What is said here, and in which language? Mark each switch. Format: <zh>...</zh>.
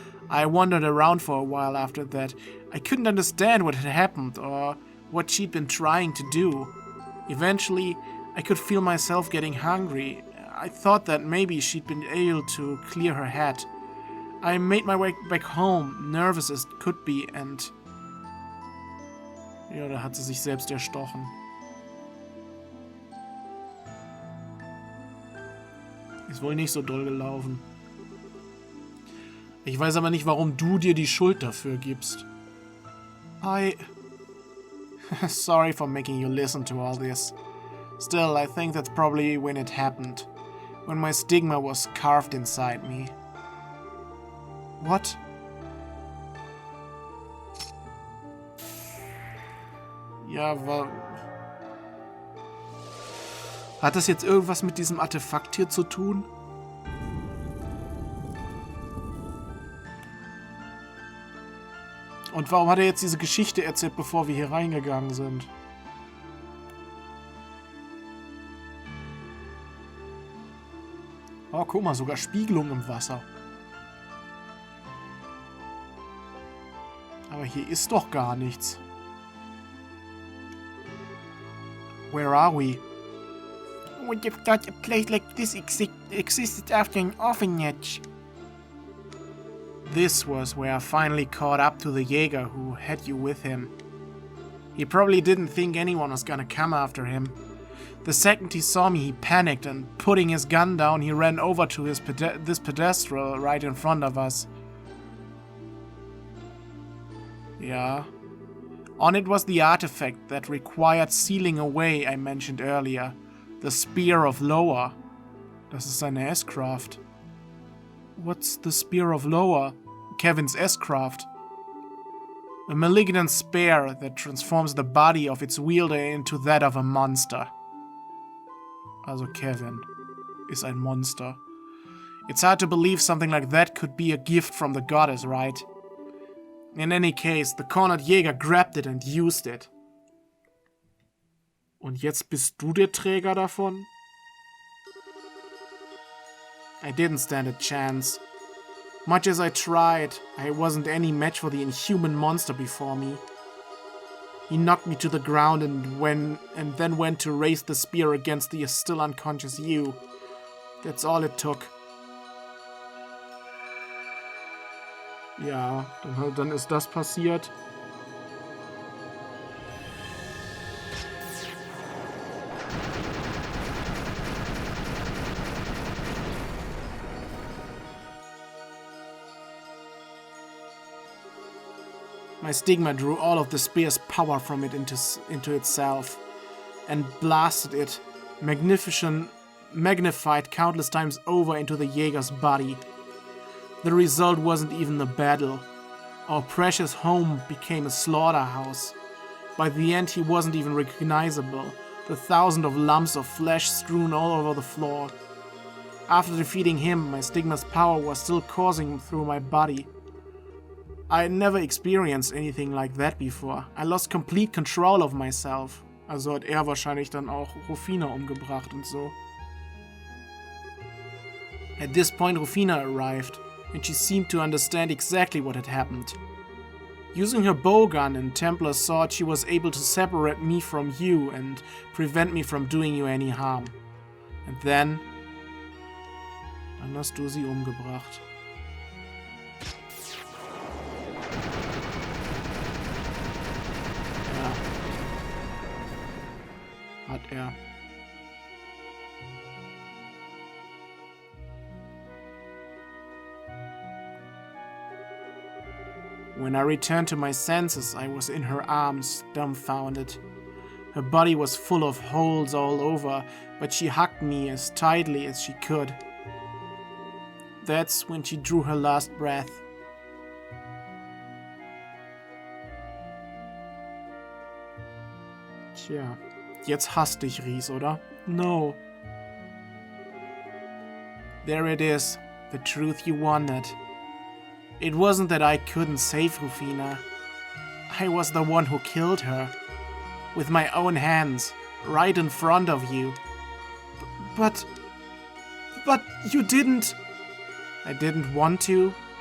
<en>I wandered around for a while after that. I couldn't understand what had happened or what she'd been trying to do. Eventually, I could feel myself getting hungry. I thought that maybe she'd been able to clear her head. I made my way back home, nervous as could be, and...</en> <de>Ja, da hat sie sich selbst erstochen. Ist wohl nicht so doll gelaufen. Ich weiß aber nicht, warum du dir die Schuld dafür gibst.</de> <en>Sorry for making you listen to all this. Still, I think that's probably when it happened. When my stigma was carved inside me. What?</en> <de>Ja, hat das jetzt irgendwas mit diesem Artefakt hier zu tun? Und warum hat er jetzt diese Geschichte erzählt, bevor wir hier reingegangen sind? Oh, guck mal, sogar Spiegelung im Wasser. Aber hier ist doch gar nichts.</de> <en>Where are we? I would have thought a place like this existed after an orphanage. This was where I finally caught up to the Jäger who had you with him. He probably didn't think anyone was gonna come after him. The second he saw me, he panicked, and putting his gun down, he ran over to this pedestal right in front of us. Yeah. On it was the artifact that required sealing away I mentioned earlier. The Spear of Lower.</en> <de>Das ist seine S-Craft.</de> <en>What's the Spear of Lower? Kevin's S-Craft. A malignant spear that transforms the body of its wielder into that of a monster.</en> <de>Also Kevin ist ein Monster.</de> <en>It's hard to believe something like that could be a gift from the goddess, right? In any case, the cornered Jäger grabbed it and used it.</en> <de>Und jetzt bist du der Träger davon?</de> <en>I didn't stand a chance. Much as I tried, I wasn't any match for the inhuman monster before me. He knocked me to the ground and then went to raise the spear against the still unconscious Eiyuu. That's all it took.</en> <de>Ja, dann ist das passiert.</de> <en>My stigma drew all of the spear's power from it into itself and blasted it, magnified countless times over into the Jäger's body. The result wasn't even a battle. Our precious home became a slaughterhouse. By the end, he wasn't even recognizable, the thousands of lumps of flesh strewn all over the floor. After defeating him, my stigma's power was still coursing through my body. I had never experienced anything like that before. I lost complete control of myself.</en> <de>Also hat er wahrscheinlich dann auch Rufina umgebracht und so.</de> <en>At this point, Rufina arrived, and she seemed to understand exactly what had happened. Using her bowgun and Templar sword, she was able to separate me from you and prevent me from doing you any harm. And then</en> <de>hast du sie umgebracht. Ja. Hat er.</de> <en>When I returned to my senses, I was in her arms, dumbfounded. Her body was full of holes all over, but she hugged me as tightly as she could. That's when she drew her last breath.</en> <de>Tja, jetzt hasst dich, Ries, oder?</de> <en>No. There it is, the truth you wanted. It wasn't that I couldn't save Rufina. I was the one who killed her. With my own hands, right in front of you. But you didn't... I didn't want to?</en>